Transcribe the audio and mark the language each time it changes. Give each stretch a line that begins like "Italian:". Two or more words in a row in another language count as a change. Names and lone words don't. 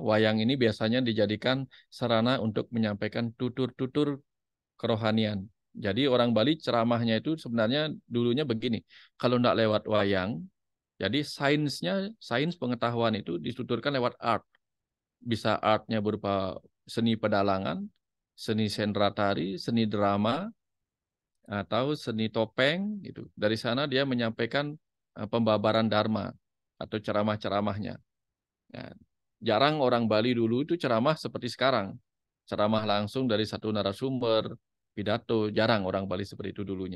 Indonesian: Wayang ini biasanya dijadikan sarana untuk menyampaikan tutur-tutur kerohanian. Jadi orang Bali ceramahnya itu sebenarnya dulunya begini, kalau tidak lewat wayang, jadi sains pengetahuan itu dituturkan lewat art. Bisa artnya berupa seni pedalangan, seni sendera tari, seni drama, atau seni topeng gitu. Dari sana dia menyampaikan pembabaran dharma atau ceramah-ceramahnya. Ya, jarang orang Bali dulu itu ceramah seperti sekarang. Ceramah langsung dari satu narasumber, pidato, jarang orang Bali seperti itu dulunya.